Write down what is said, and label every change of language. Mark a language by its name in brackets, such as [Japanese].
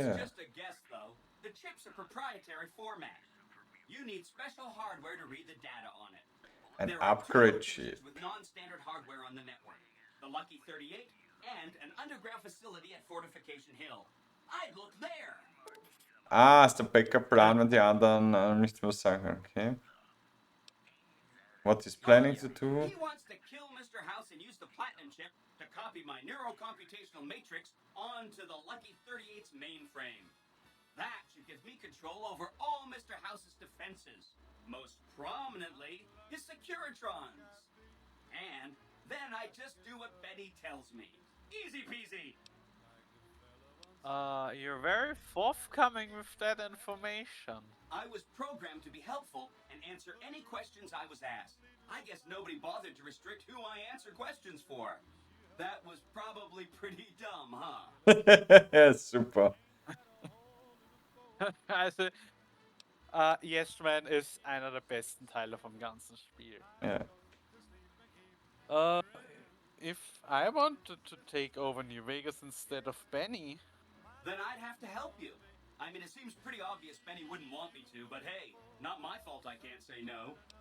[English] yeah. just a guess, though. The chip's a proprietary format. You need special hardware to read the data on it. An There are two upgrade locations chip. with non-standard hardware on the network. The Lucky 38 and an underground facility at Fortification Hill. I'd look there. [German] Ah, ist der Backup-Plan, wenn die anderen nichts mehr sagen. [English] Okay. What is planning to do? He wants to kill Mr. House and use the platinum chip to copy my neurocomputational matrix onto the Lucky 38's mainframe. That should give me control over all Mr. House's defenses, most prominently his Securitrons. And then I just do what Betty tells me. Easy peasy. You're very forthcoming with that information. I was programmed to be helpful and answer any questions I was asked. I guess nobody bothered to restrict who I answer questions for. That was probably pretty dumb, huh? [German] Super. Also, Yes Man ist einer der besten Teile vom ganzen Spiel. [English] Yeah. If I wanted to take over New Vegas instead of Benny, then I'd have to help you. I mean, it seems pretty obvious Benny wouldn't want me to, but hey, not my fault I can't say no.